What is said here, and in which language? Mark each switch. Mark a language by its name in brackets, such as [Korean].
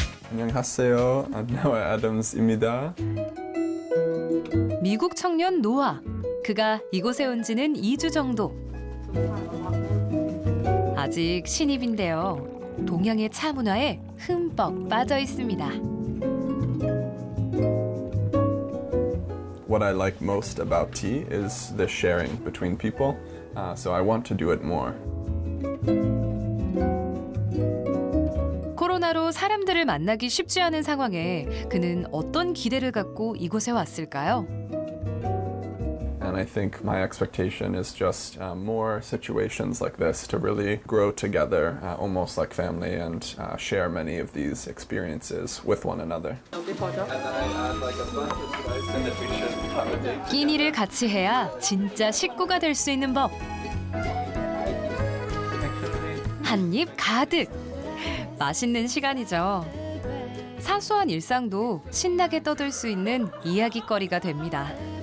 [Korean] 안녕하세요. 나와 애덤스입니다. 미국 청년 노아. 그가 이곳에 온 지는 2주 정도. 아직 신입인데요. 동양의 차 문화에 흠뻑 빠져 있습니다. [English] What I like most about tea is the sharing between people, so I want to do it more. [Korean] 하나로 사람들을 만나기 쉽지 않은 상황에 그는 어떤 기대를 갖고 이곳에 왔을까요? [English] And I think my expectation is just more situations like this to really grow together, almost like family, and share many of these experiences with one another. [Korean] 끼니를 같이 해야 진짜 식구가 될 수 있는 법. 한 입 가득. 맛있는 시간이죠. 사소한 일상도 신나게 떠들 수 있는 이야깃거리가 됩니다.